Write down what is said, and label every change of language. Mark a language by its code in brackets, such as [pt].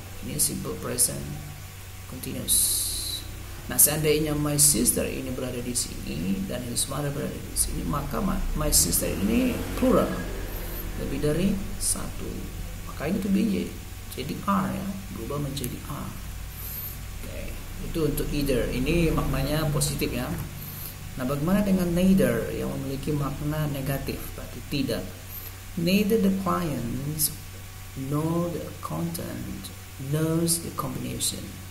[id] Ini simple present continuous. Nah, seandainya [en] my sister [id] ini berada di sini dan [en] his mother [id] berada di sini, maka my sister ini plural, lebih dari satu. Maka ini to be jadi are, ya, berubah menjadi are. Oke, itu untuk either. Ini maknanya positif, ya. Nah, bagaimana dengan neither yang memiliki makna negatif, berarti tidak. [en] Neither the client nor the accountant knows the combination.